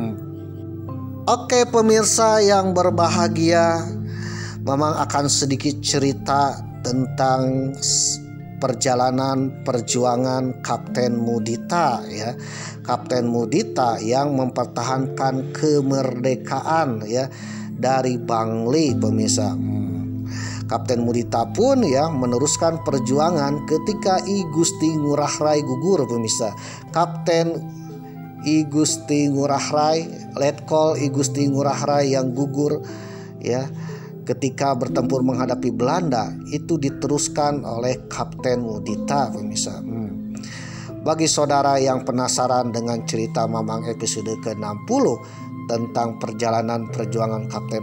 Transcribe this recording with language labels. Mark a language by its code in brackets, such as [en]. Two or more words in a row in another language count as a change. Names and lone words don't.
[id] Oke, pemirsa yang berbahagia, Mamang akan sedikit cerita tentang perjalanan perjuangan Kapten Mudita Kapten Mudita yang mempertahankan kemerdekaan dari Bangli, pemirsa. Kapten Mudita pun meneruskan perjuangan ketika I Gusti Ngurah Rai gugur, pemirsa. Kapten I Gusti Ngurah Rai, Letkol I Gusti Ngurah Rai yang gugur ketika bertempur menghadapi Belanda itu diteruskan oleh Kapten Mudita, pemirsa. Bagi saudara yang penasaran dengan cerita Mamang episode ke-60 tentang perjalanan perjuangan Kapten